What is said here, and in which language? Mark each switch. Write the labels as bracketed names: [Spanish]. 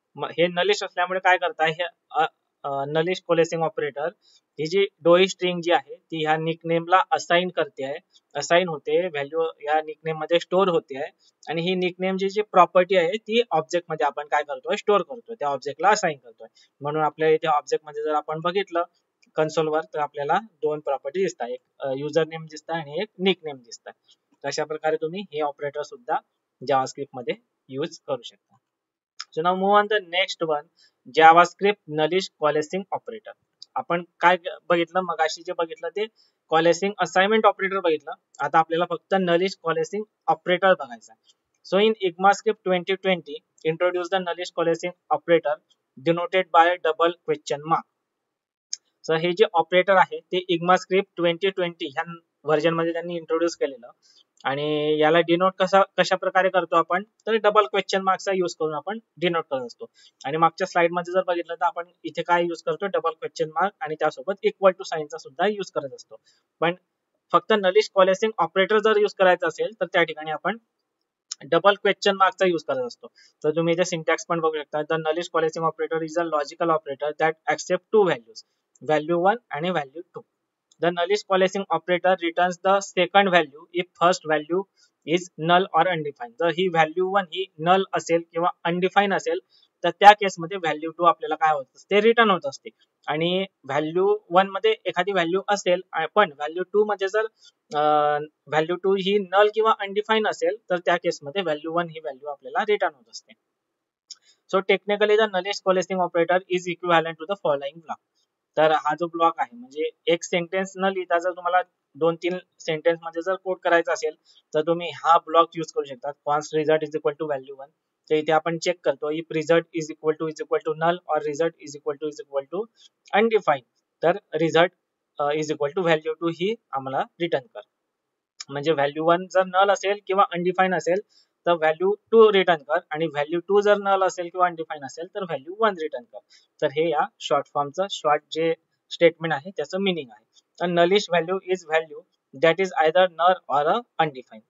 [Marathi] हे नलिश असल्यामुळे काय करताय, हे नलिश कॉलेसिंग ऑपरेटर ही जी डोई स्ट्रिंग जी आहे ती ह्या निकनेमला असाइन करते आहे, असाइन होते, व्हॅल्यू या निकनेम मध्ये स्टोर होते आहे आणि ही निकनेम जी प्रॉपर्टी आहे ती ऑब्जेक्ट मध्ये आपण काय करतोय, स्टोर करतोय, त्या ऑब्जेक्टला असाइन करतोय. म्हणून आपल्याला इथे ऑब्जेक्ट मध्ये जर आपण बघितलं कन्सोलवर तर आपल्याला दोन प्रॉपर्टी दिसतात, एक युजर नेम दिसतात आणि एक निकनेम दिसतात. अशा प्रकारे तुम्ही हे ऑपरेटर सुद्धा जावास्क्रिप्ट मध्ये यूज करू शकता. [English] So now move on the next one, JavaScript nullish coalescing operator. [Marathi] आपण काय बघितलं मगाशी, जे बघितलं ते कॉलेसिंग असाइनमेंट ऑपरेटर बघितलं, आता आपल्याला फक्त नलिश कॉलेसिंग ऑपरेटर बघायचा. [English] So in ECMAScript 2020 introduce the nullish coalescing operator denoted by double question mark. [Marathi] So हे जे ऑपरेटर आहे ते इग्मास्क्रिप्ट 2020 ह्या व्हर्जन मध्ये त्यांनी इंट्रोड्यूस केलेलं आणि याला डिनोट कशा प्रकारे करतो आपण, तर डबल क्वेश्चन मार्कचा यूज करून आपण डिनोट करत असतो. आणि मागच्या स्लाइड मध्ये जर बघितलं तर आपण इथे काय यूज करतो, डबल क्वेश्चन मार्क आणि त्यासोबत इक्वल टू साइनचा सुद्धा यूज करत असतो. पण फक्त नलिश कॉलेसिंग ऑपरेटर जर यूज करायचा असेल तर त्या ठिकाणी आपण डबल क्वेश्चन मार्कचा यूज करत असतो. तर तुम्ही इथे सिंटॅक्स पण बघू शकता. [English] The nullish coalescing operator is a logical operator that accept two values, value 1 आणि value 2. The nullish coalescing operator returns the second value if first value is null or undefined. [Marathi] जर ही व्हॅल्यू 1 ही null असेल किंवा undefined असेल तर त्या केसमध्ये व्हॅल्यू 2 आपल्याला काय होत असते, रिटर्न होत असते. आणि व्हॅल्यू 1 मध्ये एखादी व्हॅल्यू असेल पण व्हॅल्यू 2 मध्ये जर व्हॅल्यू 2 ही null किंवा undefined असेल तर त्या केसमध्ये व्हॅल्यू 1 ही व्हॅल्यू आपल्याला रिटर्न होत असते. [English] So technically the nullish coalescing operator is equivalent to the following block. [Marathi] तर हा जो ब्लॉक आहे म्हणजे एक सेंटेन्स न लिहिता जर तुम्हाला 2-3 सेंटेन्स मध्ये जर कोड करायचा असेल तर तुम्ही हा ब्लॉक यूज करू शकता. [English] const result is equal to value 1. [Marathi] तर इथे आपण चेक करतो [English] if result is equal to null or result is equal to undefined, [Marathi] तर [English] result is equal to value 2 [Marathi] ही आम्हाला रिटर्न कर. म्हणजे व्हॅल्यू 1 जर नल असेल किंवा अनडिफाईन असेल तर व्हॅल्यू 2 रिटर्न कर, आणि व्हॅल्यू 2 जर नल असेल किंवा अनडिफाईन असेल तर व्हॅल्यू 1 रिटर्न कर. तर हे या शॉर्ट फॉर्मचं शॉर्ट जे स्टेटमेंट आहे त्याचं मिनिंग आहे. [English] तर nullish value is value that is either null or undefined.